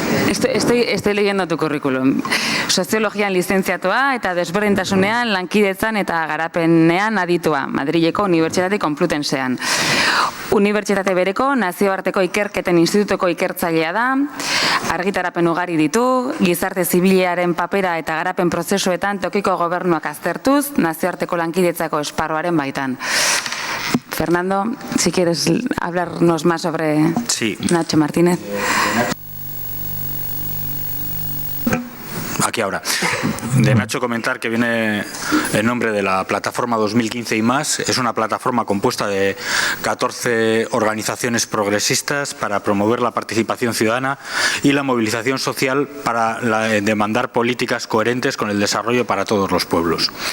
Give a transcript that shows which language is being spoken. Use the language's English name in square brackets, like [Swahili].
[Spanish] Estoy leyendo tu curriculum. [Basque] Soziologian lizentziatua eta desberdintasunean, lankidetzan eta garapenean aditua, Madrileko Unibertsitate Konplutensean. Unibertsitate bereko nazioarteko ikerketen institutuko ikertzailea da, argitarapen ugari ditu, gizarte zibilaren papera eta garapen prozesuetan tokiko gobernuak aztertuz, nazioarteko lankidetzako esparruaren baitan. [Spanish] Fernando, si quieres hablarnos más sobre Nacho Martínez. Aquí ahora. De Nacho comentar que viene en nombre de la plataforma 2015 y más. Es una plataforma compuesta de 14 organizaciones progresistas para promover la participación ciudadana y la movilización social para demandar políticas coherentes con el desarrollo para todos los pueblos.